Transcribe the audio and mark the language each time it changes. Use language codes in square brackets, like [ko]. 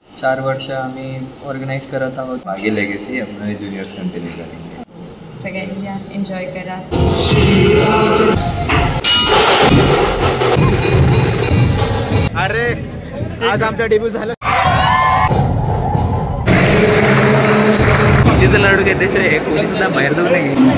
[mr] 4 वर्ष आम्ही ऑर्गनाइज करत आहोत। [hi] आगे लेगेसी अपना जूनियर्स कंटिन्यू करेंगे। [mr] सगळ्यांनी या एन्जॉय करा। अरे आज आमचा डेब्यू झाला। लाडू घेते कोणी सुद्धा बाहेर जाऊ नये।